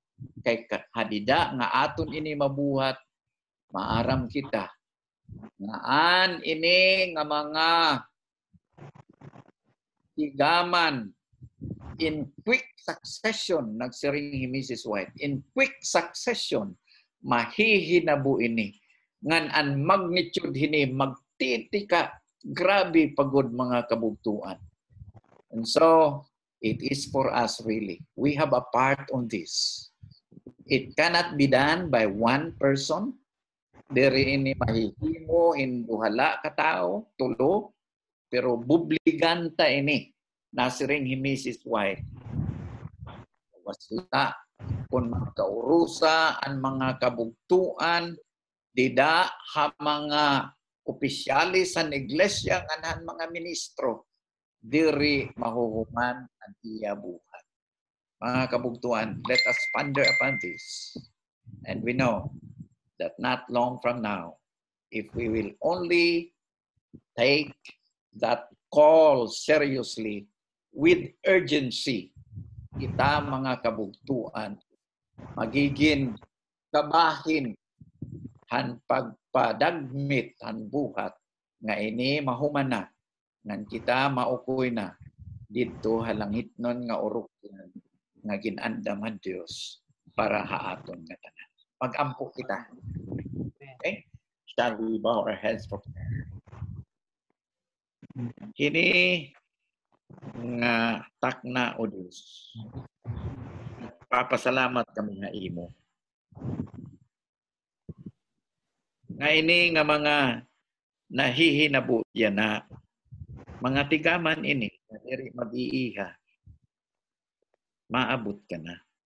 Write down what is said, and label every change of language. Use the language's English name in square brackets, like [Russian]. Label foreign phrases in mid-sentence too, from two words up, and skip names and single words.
[Waray] Kay hadida nga aton ini mabuhat, maaram kita nga an ini nga mga higaman [English] in quick succession, [Waray] nagsiring ni Mrs. White, [English] in quick succession [Waray] mahihinabu ini ngan an magnitude hini magtitika grabe pagod mga kabugtuan. [English] And so it is for us really. We have a part on this. It cannot be done by one person. [Waray] Diri ini mahihimo hinduhala ka tao, tulo, pero bubliganta ini. Nasiring hi Mrs. White. Wasla kung magkaurusa ang mga kabugtuan, dida ha mga opisyalis sa iglesia nganahan mga ministro, diri mahuhuman ang iya buhat. Mga kabugtuan, [English] let us ponder upon this. And we know that not long from now, if we will only take that call seriously with urgency, [Waray] kita mga kabugtuan, magiging kabahin han pagpadagmit han buhat nga ini mahuman na ngan kita maukoy na dito halangit non nga urok nga ginandam ang Diyos para haaton nga tanan. Pag-ampo kita. Okay? [English] Shall we bow our heads for prayer? [Waray] Kini nga takna o Diyos. Papasalamat kami nga imo. Nga ini nga mga nahihinabu yan na mga tigaman ini, diri mag-iiha, maabot ka na.